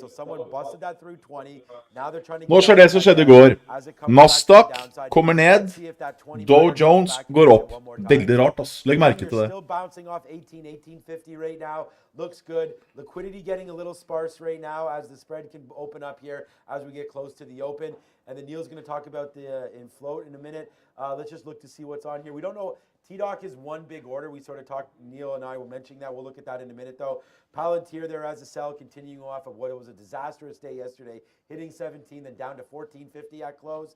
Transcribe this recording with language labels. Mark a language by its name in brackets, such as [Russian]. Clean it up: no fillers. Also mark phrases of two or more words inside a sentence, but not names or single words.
[English] So someone busted that through 20. Now they're trying to [Norwegian] Nå skjer det som skjedde i går. Nasdaq kommer ned, Dow Jones går opp. Veldig rart, ass. Legg merke til det. [English] Still bouncing off 1850 right now. Looks good. Liquidity getting a little sparse right now as the spread can open up here as we get close to the open. And then Neil's going to talk about the in float in a minute. Let's just look to see what's on here. We don't know. TDOC is one big order. We sort of talked, Neil and I were mentioning that. We'll look at that in a minute, though. Palantir there as a sell, continuing off of what was a disastrous day yesterday, hitting 17, then down to 1450 at close.